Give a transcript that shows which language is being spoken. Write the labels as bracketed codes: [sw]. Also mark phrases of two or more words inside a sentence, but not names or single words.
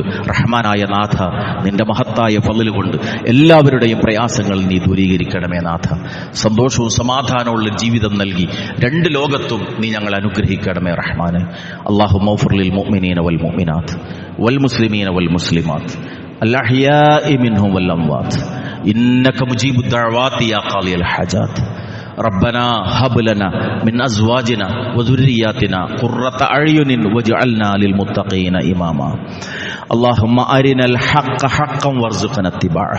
[ml] റഹ്മാനായ നാഥ, നിന്റെ മഹത്തായ ഫള് കൊണ്ട് എല്ലാവരുടെയും പ്രയാസങ്ങൾ നീ ദൂരീകരിക്കണമേ നാഥ. സന്തോഷവും സമാധാനമുള്ള ജീവിതം നൽകി രണ്ട് ലോകത്തും നീ ഞങ്ങൾ അനുഗ്രഹിക്കണമേ റഹ്മാനെ. [ar] اللهم اغفر للمؤمنين والمؤمنات والمسلمين والمسلمات الأحياء منهم والأموات إنك مجيب الدعوات يا قاضي الحاجات. ربنا هب لنا من أزواجنا وذرياتنا قرة أعين واجعلنا للمتقين إماما. اللهم أرنا الحق حقا وارزقنا اتباعه.